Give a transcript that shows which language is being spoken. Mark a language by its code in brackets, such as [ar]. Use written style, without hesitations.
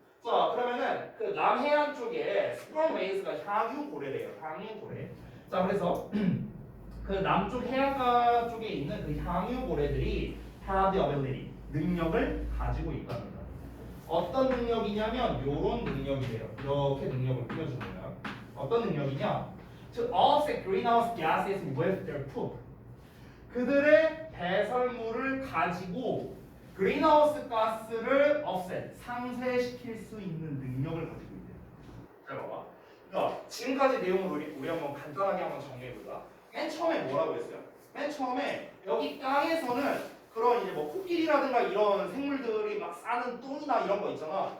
[ko] 자, 그러면은 그 남해안 쪽에 sperm whales가 향유고래래요. 향유고래. 자, 그래서 그 남쪽 해안가 쪽에 있는 그 향유고래들이 [en] have the ability, [ko] 능력을 가지고 있답니다. 어떤 능력이냐면 요런 능력이래요. 이렇게 능력을 꾸며주는 거야. 어떤 능력이냐? [en] To offset greenhouse gases with their poop. [ko] 그들의 배설물을 가지고 그린하우스 가스를 offset, 상쇄시킬 수 있는 능력을 가지고 있대요. 잘 봐봐. 그러니까 지금까지 내용을 우리 한번 간단하게 한번 정리해보자. 맨 처음에 뭐라고 했어요? 맨 처음에 여기 땅에서는 그런 이제 뭐 코끼리라든가 이런 생물들이 막 싸는 똥이나 이런 거 있잖아.